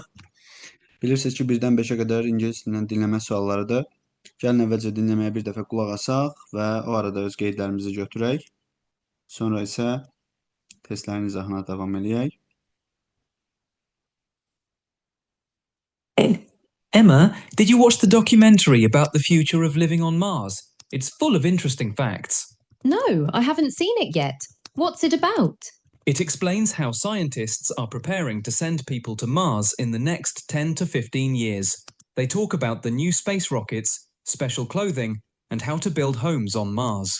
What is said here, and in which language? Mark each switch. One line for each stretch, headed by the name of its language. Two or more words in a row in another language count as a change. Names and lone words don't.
Azerbaijani: Bilirsiniz ki, 1-dən 5-ə qədər ingilis dilindən dinləmə suallarıdır. Gəlin əvvəlcə dinləməyə bir dəfə qulaq asaq və o arada öz qeydlərimizi götürək. Sonra isə testlərin izahına davam edək.
English: Emma, did you watch the documentary about the future of living on Mars? It's full of interesting facts. No, I haven't seen it yet. What's it about? It explains how scientists are preparing to send people to Mars in the next 10 to 15 years. They talk about the new space rockets, special clothing, and how to build homes on Mars.